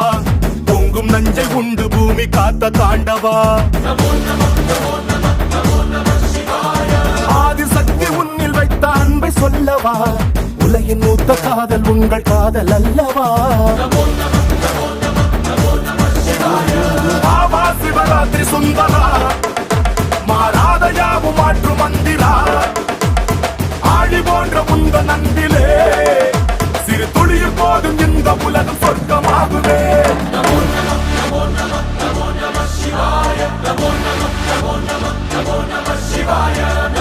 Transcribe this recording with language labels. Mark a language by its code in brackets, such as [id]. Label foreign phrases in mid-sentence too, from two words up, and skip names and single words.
[ta] பொங்கும் நஞ்சை உண்டு பூமி காத்த தாண்டவா. [sa] नमो नमः नमो नमः नमो नमः शिवाय। [ta] ஆதிசக்தி உன்னில் வைத்த அன்பை சொல்லவா. உலகின் மூத்த காதல் உங்கள் காதல் அல்லவா. [sa] नमो नमः नमो नमः नमो नमः शिवाय। [ta] பாபா சிவராத்திரி சுந்தரா. மாறாத யாவும் மாற்று மந்திரா. ஆழி போன்ற முந்த நன்பிலே சிறு துளியும் போதும் இந்த உலகம் சொர்க்கமாகுவே. [sa] नमो नमः नमो नमः नमो नमः शिवाय। नमो नमः नमो नमः नमो नमः शिवाय।